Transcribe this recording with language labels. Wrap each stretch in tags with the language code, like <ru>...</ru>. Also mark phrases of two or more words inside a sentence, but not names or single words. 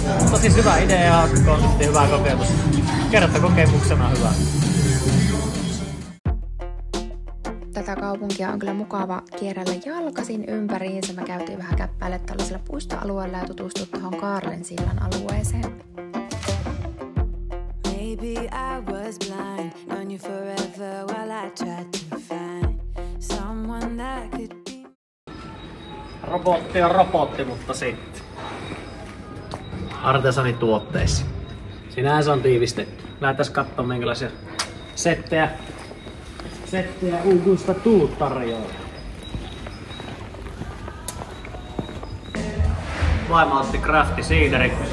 <fi>Mutta siis hyvä idea, konsepti, hyvä kokemus. Kertakokemuksena hyvä. Tätä kaupunkia on kyllä mukava kierrellä jalkaisin ympäriinsä. Me käytiin vähän käppäille tällaisella puistoalueella ja tutustui tuohon Kaarlensillan alueeseen.</fi> <en>Maybe I was blind, known you forever while I tried to find someone that could be.</en> <fi>Robotti on robotti, mutta sitten artesanituotteissa. Sinähän se on tiivistetty. Lähdetään katsomaan minkälaisia settejä Uugusta Tuut tarjoaa. Vaimo otti crafti siideri.</fi>